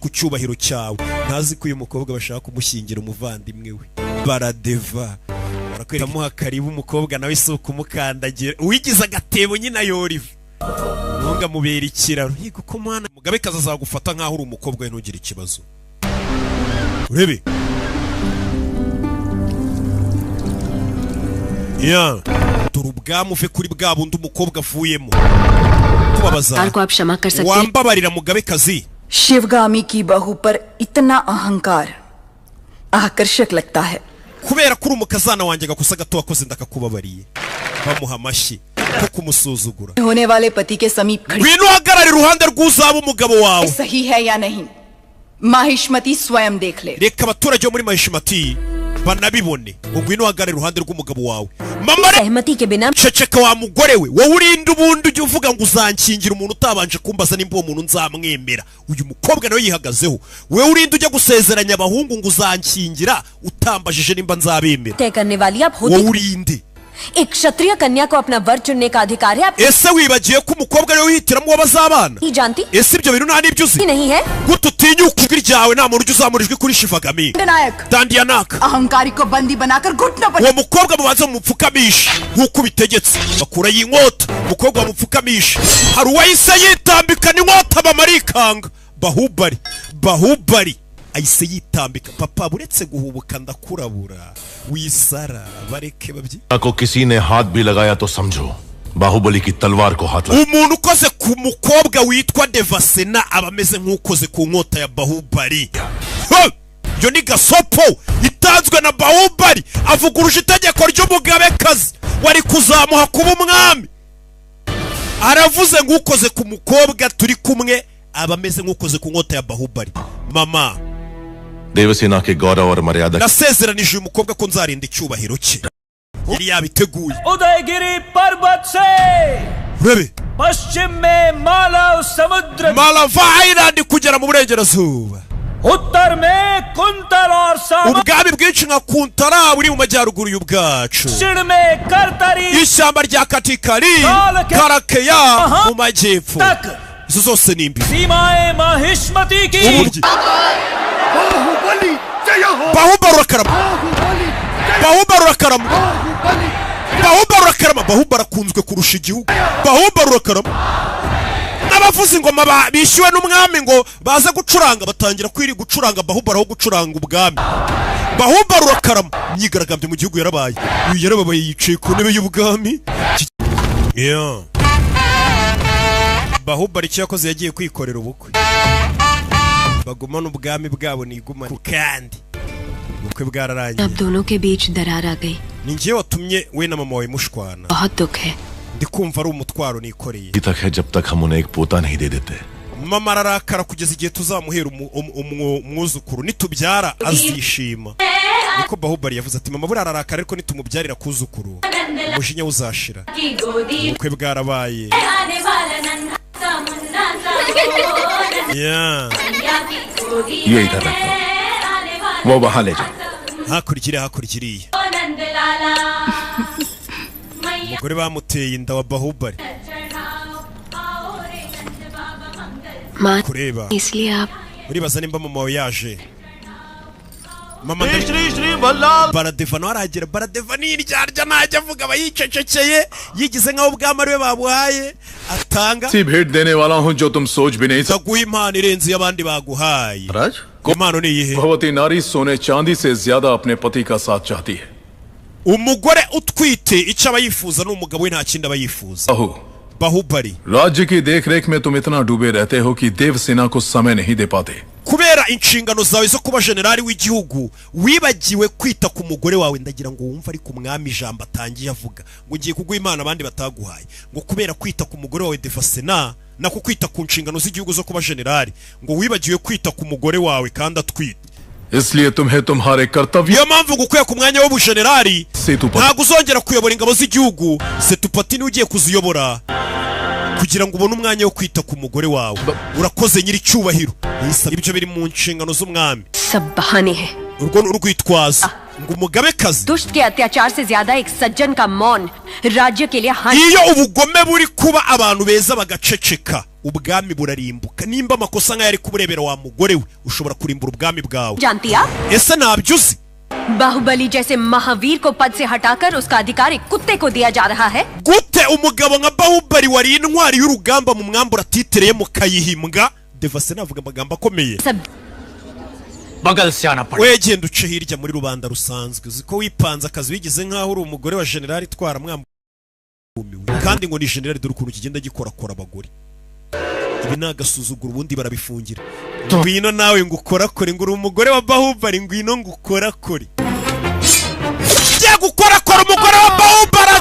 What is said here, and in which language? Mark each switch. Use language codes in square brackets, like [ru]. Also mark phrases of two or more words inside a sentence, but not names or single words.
[rw] ku cyubahiro cyawe ntazi ko uyu mukobwa bashaka kumushyingira umuvandimwe we Baradeva barakwitamuha karibu umukobwa nawe si ukumukandagira uwigize agatebo nyine ayoriva ntunga mubera ikiraro yigo ko mwana umugabekazi azagufata nkaho uri umukobwa we ntugire ikibazo urebe dore ubwami uve kuri bwa bundi umukobwa avuyemo tubabaza wambabarira mugabekazi [hi] शिवगामी की बहू पर इतना अहंकार आकर्षक लगता है। [rw] kubera kuri umukazana wanjye gakosa gato wakoze ndakakubabariye bamuha amashyi ko kumusuzugura [hi] होने वाले पति के समीप खड़ी [rw] ngwino uhagarare iruhande rw'uzaba umugabo wawe [hi] सही है या नहीं माहिष्मती स्वयं देख ले। [rw] reka abaturage bo muri mahishimati banabibone ngo ngwino uhagarare iruhande rw'umugabo wawe mama [hi] सहमति के बिना [rw] ceceka wa mugore we wowe urinde ubundi ujye uvuga ngo uzankingira umuntu utabanje kumbaza nimba uwo muntu nzamwemera uyu mukobwa nawe yihagazeho wowe urinde ujya gusezeranya abahungu ngo uzankingira utambajije nimba nzabemera [hi] तय करने वाली आप [rw] wowe [hi] होती [rw] urinde [hi] एक क्षत्रिय कन्या को अपना वर चुनने का अधिकार है आप [rw] ese wibagiye ko umukobwa ariwe wihitiramo uwo bazabana [hi] नहीं जानती [rw] ese ibyo bintu nta n'ibyo uzi [hi] नहीं है [rw] gute utinyuka ijwi ryawe nta muntu ujya uzamura ijwi kuri shivagami [hi] नायक dandiyanaka अहंकारी को बंदी बनाकर घुटनों पर [rw] uwo mukobwa mubanza mumupfukamisha nk'uko ubitegetse bakura y'inkota umukobwa bamupfukamisha hari uwahise yitambikana inkota bamarikanga bahubari ahise yitambika papa buretse guhubuka ndakurabura wisara bareke babyi [hi] को किसी ने हाथ भी लगाया तो समझो बाहुबली की तलवार को हाथ लगा [rw] umuntu ukoze ku mukobwa witwa Devasena aba ameze nk'ukoze ku nkota ya Bahubali yo ni gasopo itanzwe na Bahubali avuguruje itegeko ry'umugabekazi wari kuzamuha kuba umwami aravuze nk'ukoze ku mukobwa turi kumwe aba ameze nk'ukoze ku nkota ya Bahubali mama [hi] देवसेना के गौरव और मर्यादा [rw] nasezeranije uyu mukobwa ko nzarinda icyubahiro cye yari yabiteguye [hi] उदयगिरी पर्वत से [rw] urebe [hi] पश्चिम में मालव समुद्र [rw] Malava Island kugera mu burengerazuba [hi] उत्तर में कुंतल और सामा [rw] ubwami bwinshi nka Kuntara buri mu majyaruguru y'ubwacu [hi] दक्षिण में करतरी [rw] ishyamba rya Katikari Karakeya mu majyepfo izo zose ni imbi [hi] सीमाएं माहिष्मती की [rw] uburyo Bahubali urakarama Bahubali urakarama Bahubali urakarama Bahubali akunzwe kurusha igihugu Bahubali urakarama n'abavuza ingoma bishyuwe n'umwami ngo baze gucuranga batangira kwiri gucuranga Bahubali aho gucuranga ubwami Bahubali urakarama imyigaragambyo mu gihugu yarabaye uyu yarababaye yicaye ku ntebe y'ubwami Bahubali icyo yakoze yagiye kwikorera ubukwe bagumana ubwami bwabo nigumana kandi ubukwe bwararangiye [hi] अब दोनों के बीच दरार आ गई [rw] ni njye watumye we na mama wawe mushwana [hi] बहुत दुख है [rw] ndi kumva ari umutwaro nikoreye [hi] तक है जब तक हम उन्हें एक पोता नहीं दे देते [rw] mama ararakara kugeza igihe tuzamuhera umwuzukuru nitubyara azishima niko Bahubali yavuze ati mama buriya ararakara ariko nitumubyarira kuzukuru umujinya uzashira ubukwe bwarabaye [hi] ये इधर रखो वो वहां ले जाओ [rw] hakurikiriye umugore bamuteye inda wa Bahubali [hi] माँ [rw] kureba [hi] इसलिए आप [rw] uribaza nimba mama wawe yaje mama Baradeva nawe aragera Baradeva ni iryarya ntajya avuga aba yicecekeye yigize nk'aho ubwami ariwe babuhaye atanga [hi] ऐसी भेंट देने वाला हूं जो तुम सोच भी नहीं सकते [rw] ndaguha impano irenze y'abandi baguhaye [hi] राज [rw] impano ni iyihe [hi] भगवती नारी सोने चांदी से ज्यादा अपने पति का साथ चाहती है [rw] umugore utwite icyo aba yifuza n'umugabo we nta kindi aba yifuza Bahubali [hi] राज्य की देखरेख में तुम इतना डूबे रहते हो कि देवसेना को समय नहीं दे पाते [rw] kubera inshingano zawe zo kuba generali w'igihugu wibagiwe kwita ku mugore wawe ndagira ngo wumve ari ku mwami ijambo atangiye avuga ngo ngiye kuguha imana abandi bataguhaye ngo kubera kwita ku mugore wawe Devasena nako kwita ku nshingano z'igihugu zo kuba generali ngo wibagiwe kwita ku mugore wawe kandi atwite [hi] इसलिए तुम्हें तुम्हारे कर्तव्य [rw] niyo mpamvu gukwiye ku mwanya w'ubujenerali ntabwo uzongera kuyobora ingabo z'igihugu Setupati niwe ugiye kuziyobora kugira ngo ubone umwanya wo kwita ku mugore wawe urakoze nyiri cyubahiro ibyo biri mu nshingano z'umwami [hi] सब बहाने हैं [rw] urwo ni urwitwazo ngo umugabekazi [hi] दुष्ट के अत्याचार से ज्यादा एक सज्जन का मौन राज्य के लिए हानि [rw] iyo ubugome buri kuba abantu beza bagaceceka ubwami burarimbuka nimba amakosa nk'aya ari kuburebera wa mugore we ushobora kurimbura ubwami bwawe [hi] जानती आप [rw] ese ntabyo uzi [hi] बाहुबली जैसे महावीर को पद से हटाकर उसका अधिकार एक कुत्ते को दिया जा रहा है [rw] gute umugabo nka Bahubali wari intwari y'urugamba mu mwambura titire mukayihimbwa Devasena avuga amagambo akomeye [hi] बगल से आना पड़ेगा [rw] wegenda uce hirya muri rubanda rusanzwe uziko wipanze akazi wigize nk'aho uri umugore wa generali itwara mwambumiwe kandi ngo ni generali dore ukuntu kigenda gikorakora abagore ibi ni agasuzuguro ubundi barabifungira ngwino nawe ngukorakore ngo uri umugore wa Bahubali ngwino ngukorakore gukorakora umugore wa Bahubali